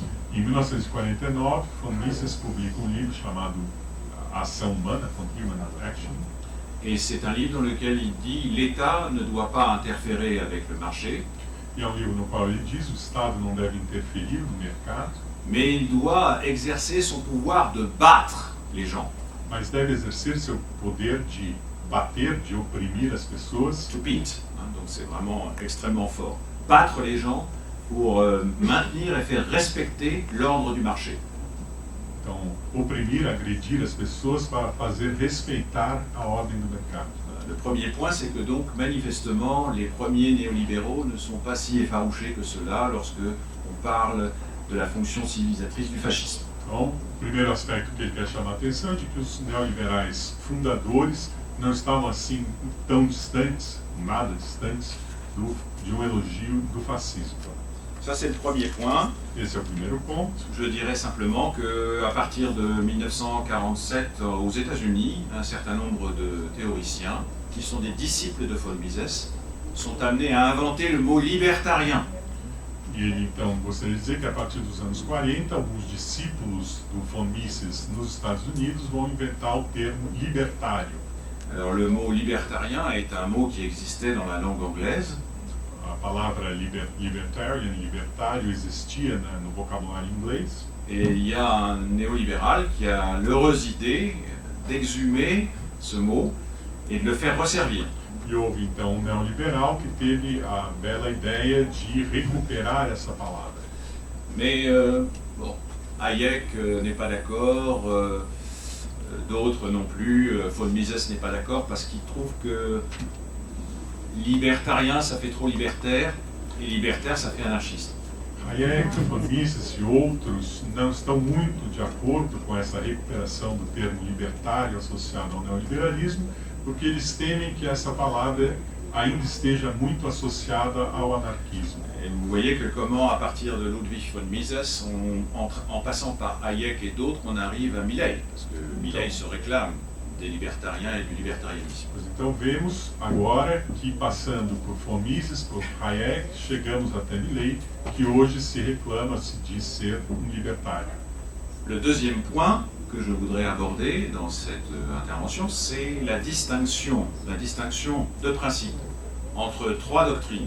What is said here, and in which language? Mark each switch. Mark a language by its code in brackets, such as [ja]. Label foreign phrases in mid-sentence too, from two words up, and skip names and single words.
[pt] Em 1949, von Mises publica livro chamado Ação Humana, [en] Human Action. [fr] Et c'est un livre dans lequel il dit l'État ne doit pas interférer avec le marché, [pt] E é livro no qual ele diz que o Estado não deve interferir no mercado, [fr] mais il doit exercer son pouvoir de battre les gens, [pt] mas deve exercer seu poder de bater, de oprimir as pessoas, [en] to beat, [fr] hein, donc c'est vraiment extrêmement fort. Battre les gens pour maintenir et faire respecter l'ordre du marché. [pt] então oprimir, agredir as pessoas para fazer respeitar a ordem do mercado. [fr] Le premier point, c'est que donc manifestement, les premiers néolibéraux ne sont pas si effarouchés que cela lorsque on parle de la fonction civilisatrice du fascisme. [pt] Então, o primeiro aspecto que ele quer chamar a atenção é de que os neoliberais fundadores não estavam assim tão distantes, nada distantes, de um elogio do fascismo. [fr] Ça, c'est le premier point. [pt] Esse é o primeiro ponto. [fr] Je dirais simplement qu'à partir de 1947, aux États-Unis, un certain nombre de théoriciens, qui sont des disciples de von Mises, sont amenés à inventer le mot libertarien. [pt] E ele, então, gostaria de dizer que a partir dos anos 40, alguns discípulos do von Mises nos Estados Unidos vão inventar o termo libertário. [fr] Alors, le mot libertarien est un mot qui existait dans la langue anglaise. [pt] A palavra libertário existia no vocabulário inglês. [fr] Et il y a un néolibéral qui a l'heureuse idée d'exhumer ce mot et de le faire resservir. [pt] E houve então um neoliberal que teve a bela ideia de recuperar essa palavra. [fr] Mais bon, Hayek n'est pas d'accord, d'autres non plus, von Mises n'est pas d'accord parce qu'il trouve que libertarien ça fait trop libertaire et libertaire ça fait anarchiste. [pt] Hayek, von Mises e outros não estão muito de acordo com essa recuperação do termo libertário associado ao neoliberalismo, porque eles temem que essa palavra ainda esteja muito associada ao anarquismo. [fr] Et vous voyez que comment, à partir de Ludwig von Mises, en passant par Hayek et d'autres, on arrive à Milley, parce que Milley se réclame des libertariens et du libertarianisme. [pt] Então vemos agora que passando por von Mises, por Hayek, chegamos até Milley, que hoje se reclama, se diz ser um libertário. [fr] Le deuxième point, que je voudrais aborder dans cette intervention, c'est la distinction de principe entre trois doctrines.